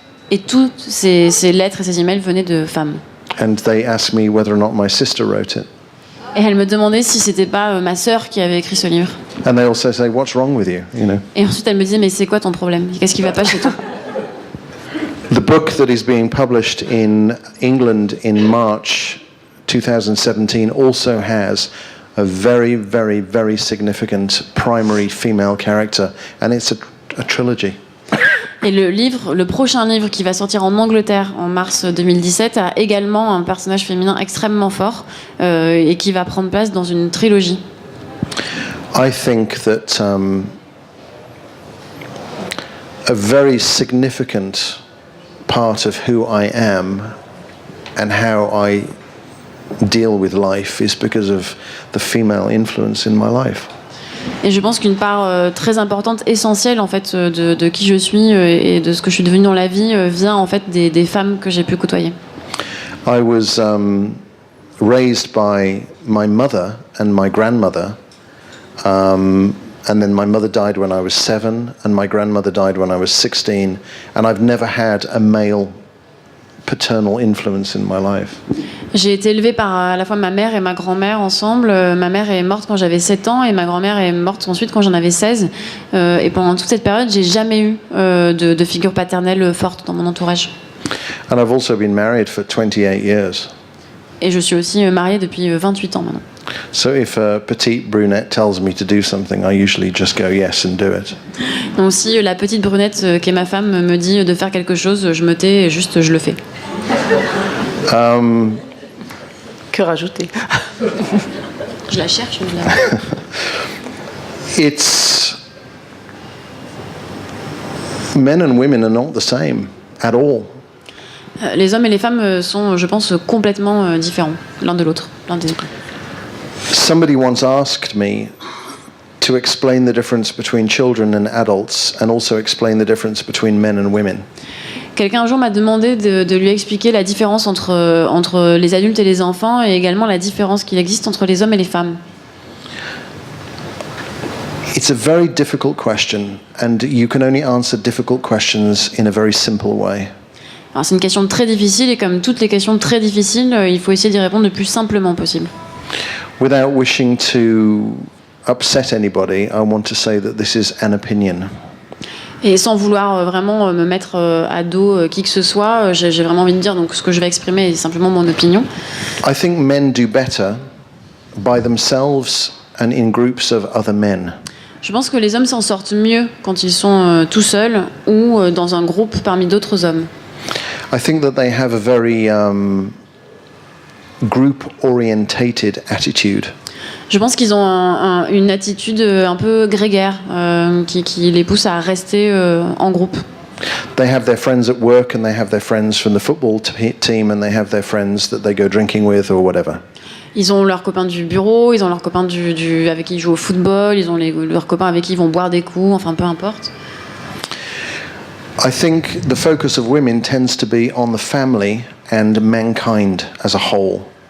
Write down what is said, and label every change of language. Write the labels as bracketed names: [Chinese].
[French] Et toutes ces lettres et ces emails venaient de femmes. [English] And they asked me whether or not my sister wrote it. [French] Et elles me demandaient si c'était pas ma sœur qui avait écrit ce livre. [English] And they also say, "What's wrong with you?" You know. [French] Et ensuite elles me disaient, mais c'est quoi ton problème? Qu'est-ce qui va pas chez toi? [English] The book that is being published in England in March 2017 also has a very, very, very significant primary female character, and it's a trilogy. [French] Et le prochain livre qui va sortir en Angleterre en mars 2017 a également un personnage féminin extrêmement fort et qui va prendre place dans une trilogie. [English] I think that a very significant part of who I am and how I deal with life is because of the female influence in my life. [French] Et je pense qu'une part très importante, essentielle en fait de qui je suis et de ce que je suis devenue dans la vie vient en fait des femmes que j'ai pu côtoyer. [English] I was raised by my mother and my grandmother, and then my mother died when I was 7, and my grandmother died when I was 16, and I've never had a male paternal influence in my life. [French] J'ai été élevée par à la fois ma mère et ma grand-mère ensemble. Ma mère est morte quand j'avais 7 ans et ma grand-mère est morte ensuite quand j'en avais 16. Et pendant toute cette période, j'ai jamais eu de figure paternelle forte dans mon entourage. [English] And I've also been married for 28 years. [French] Et je suis aussi mariée depuis 28 ans maintenant. [English] So if a petite brunette tells me to do something, I usually just go yes and do it. [French] Donc si la petite brunette qui est ma femme me dit de faire quelque chose, je me tais et juste je le fais. Que rajouter? Je la cherche, mais [English] It's men and women are not the same at all. [French] Les hommes et les femmes sont, je pense, complètement différents l'un de l'autre, l'un des autres. [English] Somebody once asked me to explain the difference between children and adults and also explain the difference between men and women. [French] Quelqu'un un jour m'a demandé de lui expliquer la différence entre les adultes et les enfants et également la différence qu'il existe entre les hommes et les femmes. [English] It's a very difficult question, and you can only answer difficult questions in a very simple way. [French] Alors, c'est une question très difficile et comme toutes les questions très difficiles, il faut essayer d'y répondre le plus simplement possible. [English] Without wishing to upset anybody, I want to say that this is an opinion. [French] Et sans vouloir vraiment me mettre à dos qui que ce soit, j'ai vraiment envie de dire donc ce que je vais exprimer est simplement mon opinion. [English] I think men do better by themselves and in groups of other men. [French] Je pense que les hommes s'en sortent mieux quand ils sont tout seuls ou dans un groupe parmi d'autres hommes. [English] I think that they have a very group-orientated attitude. [French] Je pense qu'ils ont une attitude un peu grégaire qui les pousse à rester en groupe. [English] They have their friends at work and they have their friends from the football team and they have their friends that they go drinking with or whatever. [French] Ils ont leurs copains du bureau, ils ont leurs copains avec qui ils jouent au football, ils ont leurs copains avec qui ils vont boire des coups, enfin peu importe. [English] I think the focus of women tends to be on the family and mankind as a whole.